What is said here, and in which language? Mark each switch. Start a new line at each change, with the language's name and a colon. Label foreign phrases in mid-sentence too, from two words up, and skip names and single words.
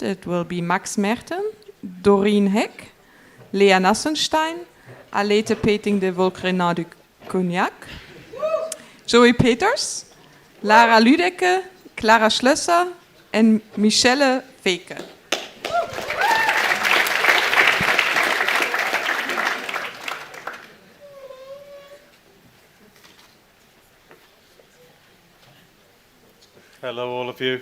English: It will be Max Merten, Doreen Heck, Lea Nassenstein, Alete Peting de Volcrenat du Cognac, Joey Peters, Lara Lüdecke, Clara Schlösser, and Michelle Veke. Hello, all of you.